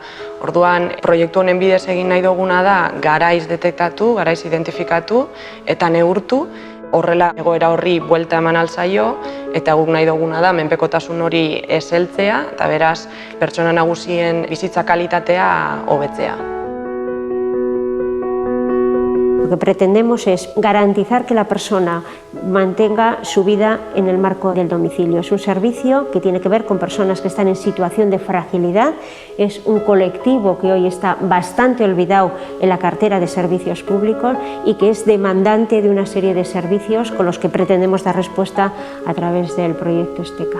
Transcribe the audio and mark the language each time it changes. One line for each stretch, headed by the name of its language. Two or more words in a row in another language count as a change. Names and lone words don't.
Basque: Orduan, proiektu honen bidez egin nahi duguna da garaiz detektatu, garaiz identifikatu eta neurtu. Horrela egoera horri buelta eman alzaio eta guk nahi duguna da menpekotasun hori ez heltzea eta beraz pertsona nagusien bizitza kalitatea hobetzea.
Spanish: Lo que pretendemos es garantizar que la persona mantenga su vida en el marco del domicilio. Es un servicio que tiene que ver con personas que están en situación de fragilidad. Es un colectivo que hoy está bastante olvidado en la cartera de servicios públicos y que es demandante de una serie de servicios con los que pretendemos dar respuesta a través del proyecto Esteca.